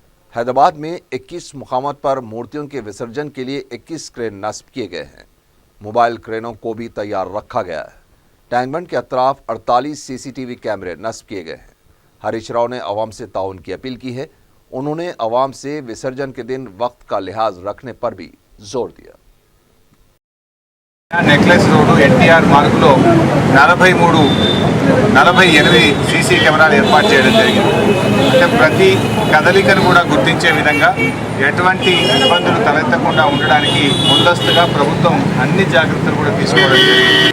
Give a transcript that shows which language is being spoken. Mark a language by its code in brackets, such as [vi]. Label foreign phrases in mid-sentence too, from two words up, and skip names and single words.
[ur] حیدرآباد میں 21 مقامات پر مورتیوں کے وسرجن کے لیے 21 کرین نصب کیے گئے ہیں۔ موبائل کرینوں کو بھی تیار رکھا گیا ہے۔ ٹینک بنڈ کے اطراف 48 CCTV کیمرے نصب کیے گئے ہیں۔ ہریش راؤ نے عوام سے تعاون کی اپیل کی ہے۔ انہوں نے عوام سے وسرجن کے دن وقت کا لحاظ رکھنے پر بھی زور دیا۔ [te] నెక్లెస్ రోడ్డు NTR మార్గులో 48 CC కెమెరాలు ఏర్పాటు చేయడం జరిగింది. అంటే ప్రతి కదలికను కూడా గుర్తించే విధంగా ఎటువంటి ఇబ్బందులు తలెత్తకుండా ఉండడానికి ముందస్తుగా ప్రభుత్వం అన్ని జాగ్రత్తలు కూడా తీసుకోవడం జరిగింది.